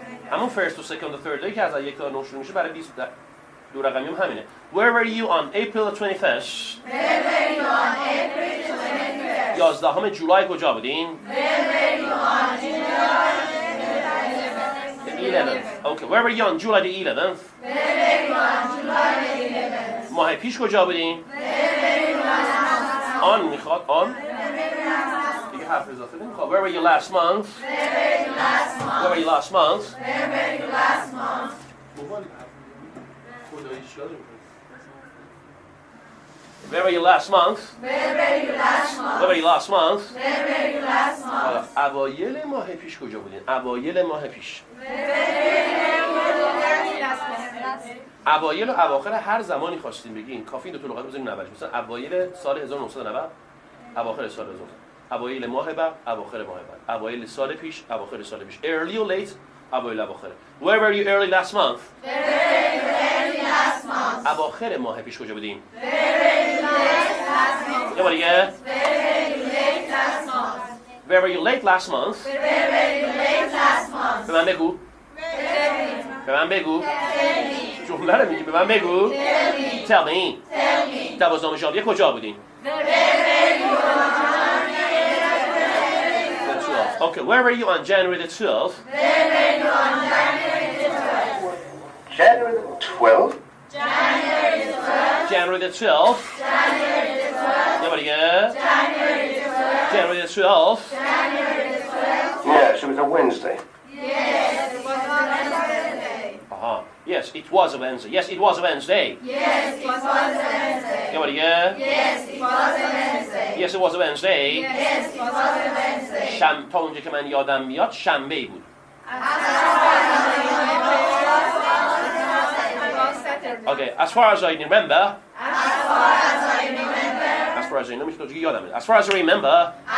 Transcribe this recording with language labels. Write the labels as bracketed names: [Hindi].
[Persian] همون first و second و third هایی که از 1 تا 9 شروع میشه برای 20 دو رقمی هم همینه. [English] Where were you on April 21st? [Persian] 11 جولای کجا بودین؟ 11th. [English] Okay. Where were you on July the 11th? [Persian] ماه پیش کجا بودین؟ آن میخواد آن دیگه حرف اضافه نمیخواد. [English] Where were you last month? Where were you last month? Where were you last month? Where were you last month? [Persian] اوایل ماه پیش کجا بودین؟ اوایل ماه پیش. اوایل و اواخر هر زمانی خواستین بگین کافی این دو تا لغت بزنیم اولش. مثلا اوایل سال 1990 اواخر سال 2000. اوایل ماه بعد اواخر ماه بعد. اوایل سال پیش اواخر سال پیش. [English] Early or late [Persian] اوایل اواخر. [English] Where were you early last month? [Persian] اواخر ماه پیش کجا بودین؟ یه بار دیگه. [English] Where were you late last month? [Persian] به من بگو. به من بگو. جمله رو میگی به من بگو. [English] Tell me. [Persian] 12 ژانویه کجا بودین؟ [English] Okay, where were you on January the 12th? January the 12th? January the 12th. [Persian] یه بار دیگه. [English] January the 12th. Yes, it was a Wednesday. Yes, it was a Wednesday. Yes, it was a Wednesday. [Persian] یه بار دیگه. [English] Yes, it was a Wednesday. [Persian] تا اونجا که من یادم میاد شنبه بود. [English] Okay, as far as I remember. As far as I remember. [Persian] یادم میاد. [English] As far as I remember.